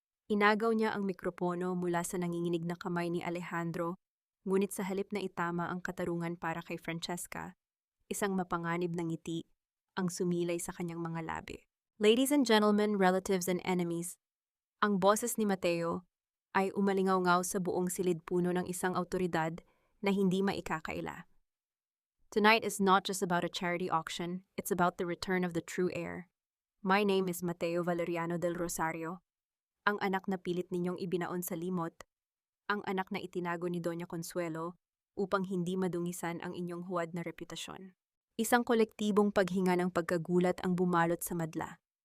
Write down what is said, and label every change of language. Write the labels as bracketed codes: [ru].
[tl] Inagaw niya ang mikropono mula sa nanginginig na kamay ni Alejandro, ngunit sa halip na itama ang katarungan para kay Francesca, isang mapanganib na ngiti ang sumilay sa kanyang mga labi. [en] Ladies and gentlemen, relatives and enemies, [tl] ang boses ni Mateo ay umalingaw-ngaw sa buong silid-puno ng isang autoridad na hindi maikakaila. [en] Tonight is not just about a charity auction, it's about the return of the true heir. My name is [tl] Mateo Valeriano del Rosario, ang anak na pilit ninyong ibinaon sa limot, ang anak na itinago ni Doña Consuelo upang hindi madungisan ang inyong huwad na reputasyon. Isang kolektibong paghinga ng pagkagulat ang bumalot sa madla.